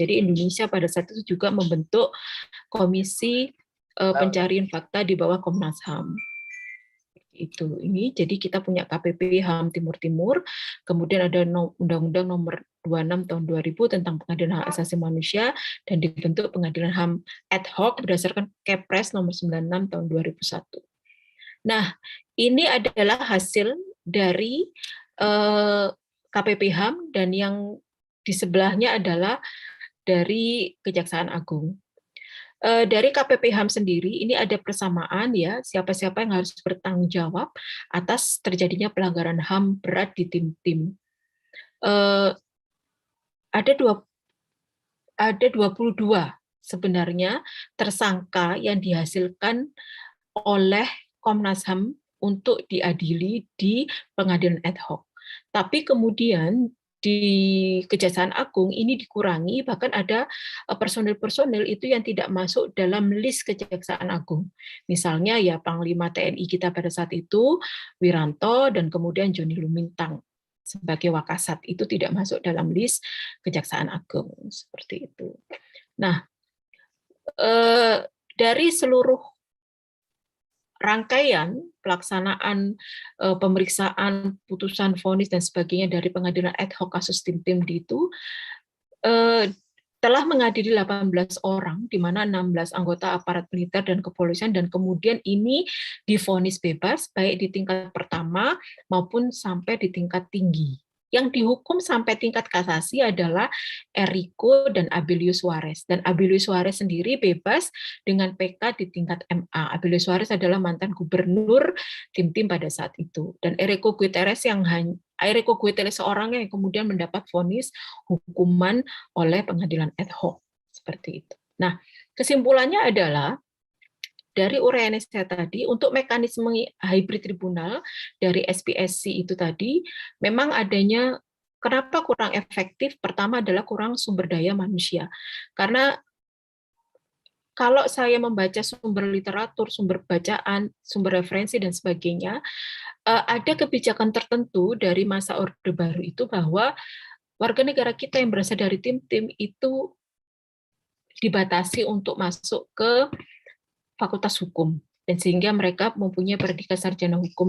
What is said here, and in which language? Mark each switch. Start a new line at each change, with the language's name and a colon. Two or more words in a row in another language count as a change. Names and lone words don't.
Indonesian: Jadi Indonesia pada saat itu juga membentuk Komisi Pencarian Fakta di bawah Komnas HAM. Itu ini, jadi kita punya KPP HAM Timur-Timur, kemudian ada Undang-Undang nomor 26 tahun 2000 tentang pengadilan hak asasi manusia, dan dibentuk pengadilan HAM
Latin: ad hoc
Indonesian: berdasarkan Kepres nomor 96 tahun 2001. Nah, ini adalah hasil dari KPP HAM, dan yang di sebelahnya adalah dari Kejaksaan Agung. Dari KPP HAM sendiri ini ada persamaan, ya, siapa-siapa yang harus bertanggung jawab atas terjadinya pelanggaran HAM berat di tim-tim. Ada 22 sebenarnya tersangka yang dihasilkan oleh Komnas HAM untuk diadili di pengadilan
Latin: ad hoc.
Indonesian: Tapi kemudian di Kejaksaan Agung ini dikurangi, bahkan ada personil-personil itu yang tidak masuk dalam list Kejaksaan Agung. Misalnya ya Panglima TNI kita pada saat itu, Wiranto, dan kemudian Johnny Lumintang sebagai Wakasat, itu tidak masuk dalam list Kejaksaan Agung. Seperti itu. Nah, dari seluruh rangkaian pelaksanaan pemeriksaan, putusan, vonis dan sebagainya dari pengadilan
Latin: ad hoc
Indonesian: kasus tim-tim itu telah mengadili 18 orang, di mana 16 anggota aparat militer dan kepolisian, dan kemudian ini divonis bebas baik di tingkat pertama maupun sampai di tingkat tinggi. Yang dihukum sampai tingkat kasasi adalah Eriko dan Abilio Suarez. Dan Abilio Suarez sendiri bebas dengan PK di tingkat MA. Abilio Suarez adalah mantan gubernur tim-tim pada saat itu. Dan Eriko Guterres seorang yang kemudian mendapat vonis hukuman oleh pengadilan
Latin: ad hoc.
Indonesian: Seperti itu. Nah, kesimpulannya adalah dari uraian saya tadi, untuk mekanisme
English: hybrid tribunal
Indonesian: dari SPSC itu tadi, memang adanya, kenapa kurang efektif? Pertama adalah kurang sumber daya manusia. Karena kalau saya membaca sumber literatur, sumber bacaan, sumber referensi, dan sebagainya, ada kebijakan tertentu dari masa Orde Baru itu bahwa warga negara kita yang berasal dari tim-tim itu dibatasi untuk masuk ke Fakultas Hukum, dan sehingga mereka mempunyai predikat sarjana hukum.